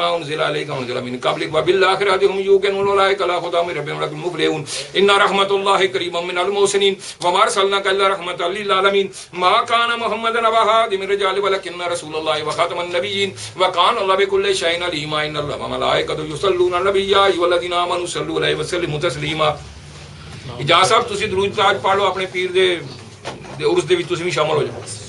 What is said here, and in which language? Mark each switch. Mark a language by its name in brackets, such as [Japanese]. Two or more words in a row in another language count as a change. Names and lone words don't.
[Arabic] أنزل عليك وأنزل من قبلك وبالآخرة هم يوقنون أولئك على هدى من ربهم ولهم المفلحون إن رحمة الله قريب من المحسنين وما أرسلناك إلا رحمة للعالمين ما كان محمد أبا أحد من الرجال ولكن رسول الله وخاتم النبيين وكان الله بكل شيء عليما إن الله وملائكته يصلون على النبي يا أيها الذين آمنوا صلوا عليه وسلموا تسليما [Punjabi] اجازت صاحب تسی درود تاج پڑھ لو اپنے پیر دے عرس دے وچ تسی بھی شامل ہو جاؤ